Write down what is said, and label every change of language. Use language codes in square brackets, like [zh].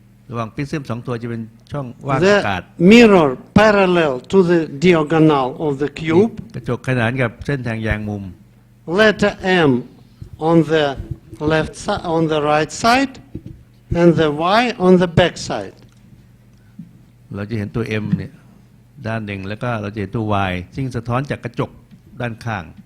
[th] ระหว่างปริซึมสองตัวจะเป็นช่องว่าง [en] the [th] อากาศ [en] mirror parallel to the diagonal of the cube. [th] กระจกขนานกับเส้นทางแยงมุม [en] Letter M on the left side, on the right side, and the Y on the back side. [th] เราจะเห็นตัว M เนี่ยด้านหนึ่งแล้วก็เราจะเห็นตัว Y ซึ่งสะท้อนจากกระจกด้านข้าง